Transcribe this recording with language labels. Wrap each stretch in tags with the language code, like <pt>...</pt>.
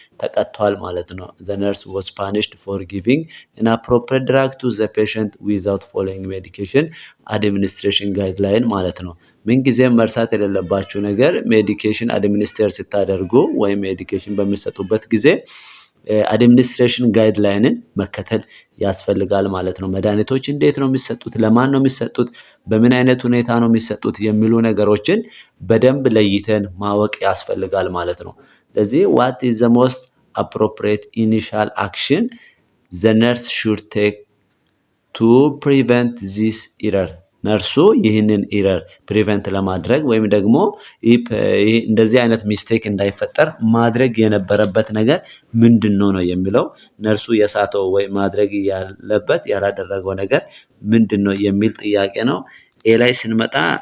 <am>ተቀጥቷል ማለት ነው። ዘ ነርስ</am> <en>was punished for giving inappropriate drug to the patient without following medication administration guideline</en> <am>ማለት ነው። ምንጊዜም መርሳት የሌለባችሁ ነገር ሜዲኬሽን አድሚኒስትሬት ስታደርጉ ወይም ሜዲኬሽን በሚሰጡበት ጊዜ አድሚኒስትሬሽን ጋይድላይንን መከተል ያስፈልጋል ማለት ነው። መድኃኒቶች እንዴት ነው የሚሰጡት? ለማን ነው የሚሰጡት? በምን አይነት ሁኔታ ነው የሚሰጡት? የሚሉ ነገሮችን በደንብ ለይተን ማወቅ ያስፈልጋል ማለት ነው። ስለዚህ</am> <en>what is the most appropriate initial action the nurse should take to prevent this error?</en> <am>ነርሱ ይህንን ኢረር ፕሪቨንት ለማድረግ ወይም ደግሞ እንደዚህ አይነት ሚስቴክ እንዳይፈጠር ማድረግ የነበረበት ነገር ምንድነው ነው የሚለው። ነርሱ የሳተው ወይ ማድረግ ያለበት ያላደረገው ነገር ምንድነው የሚል ጥያቄ ነው። ኤ ላይ ስንመጣ</am>